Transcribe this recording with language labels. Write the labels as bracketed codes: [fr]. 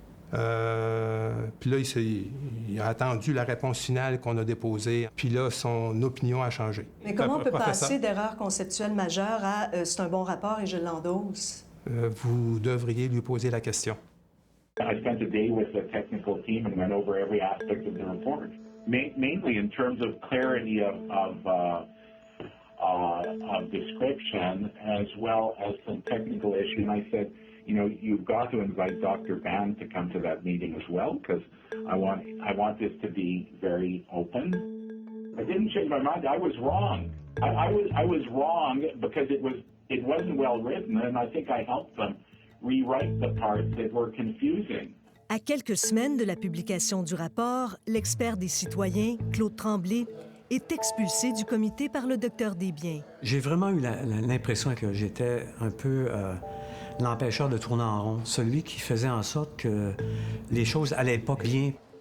[fr] Puis là, il a attendu la réponse finale qu'on a déposée. Puis là, son opinion a changé. Mais comment on peut passer d'erreur conceptuelle majeure à c'est un bon rapport et je l'endosse? Vous devriez lui poser la question. [en] I spent a day with the technical team and went over every aspect of the report, mainly in terms of clarity of description as well as some technical issue. And I said, you know, you've got to invite Dr. Band to come to that meeting as well, because I want this to be very open. I didn't change my mind. I was wrong. I was wrong because it wasn't well written, and I think I helped them rewrite the parts that were confusing. [fr] À quelques semaines de la publication du rapport, l'expert des citoyens, Claude Tremblay, est expulsé du comité par le docteur Desbiens. J'ai vraiment eu l'impression que j'étais un peu l'empêcheur de tourner en rond, celui qui faisait en sorte que les choses allaient pas bien.